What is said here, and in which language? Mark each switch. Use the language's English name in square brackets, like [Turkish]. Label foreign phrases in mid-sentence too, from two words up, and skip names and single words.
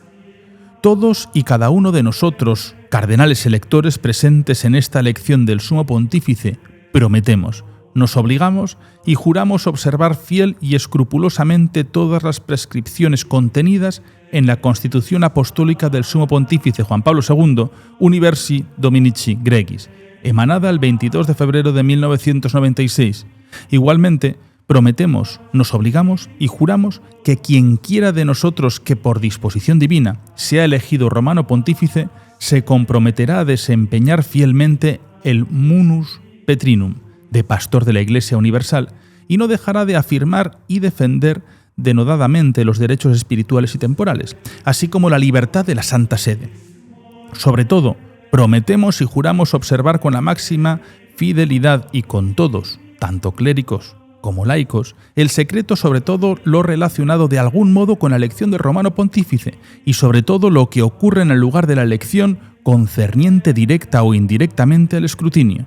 [Spanish] todos y cada uno de nosotros, cardenales electores presentes en esta elección del Sumo Pontífice, prometemos, nos obligamos y juramos observar fiel y escrupulosamente todas las prescripciones contenidas en la Constitución Apostólica del Sumo Pontífice Juan Pablo II, Universi Dominici Gregis, emanada el 22 de febrero de 1996. Igualmente, prometemos, nos obligamos y juramos que quien quiera de nosotros que por disposición divina sea elegido romano pontífice, se comprometerá a desempeñar fielmente el [Latin] munus petrinum [Spanish] de pastor de la Iglesia Universal y no dejará de afirmar y defender denodadamente los derechos espirituales y temporales, así como la libertad de la Santa Sede. Sobre todo, prometemos y juramos observar con la máxima fidelidad y con todos, tanto clérigos como laicos, el secreto sobre todo lo relacionado de algún modo con la elección del romano pontífice y sobre todo lo que ocurre en el lugar de la elección concerniente directa o indirectamente al escrutinio.